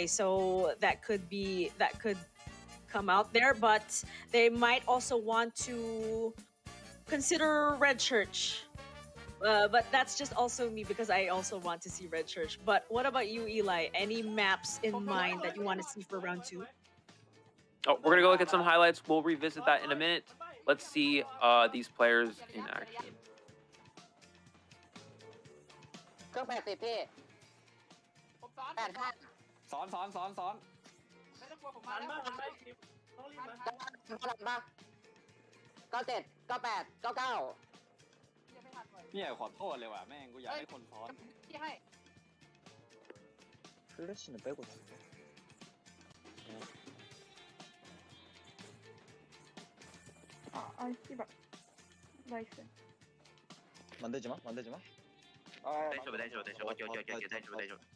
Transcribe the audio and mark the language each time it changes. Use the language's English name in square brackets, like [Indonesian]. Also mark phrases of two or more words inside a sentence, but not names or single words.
[English] So that could come out there, but they might also want to consider Red Church. But that's just also me, because I also want to see Red Church. But what about you, Eli? Any maps in mind that you want to see for round 2? Oh, we're gonna go look at some highlights. We'll revisit that in a minute. Let's see these players in action. [Thai] เครื่อง80พี่85สอนไม่ต้องกลัวผมมาแล้วต้องรีบมา97 98 99พี่ขอโทษเลยว่ะแม่งกูอยากให้คนซ้อนพี่ให้ [Korean] 플래시는 빼고 아 씨발 나이스 만들지 마 대줘 대줘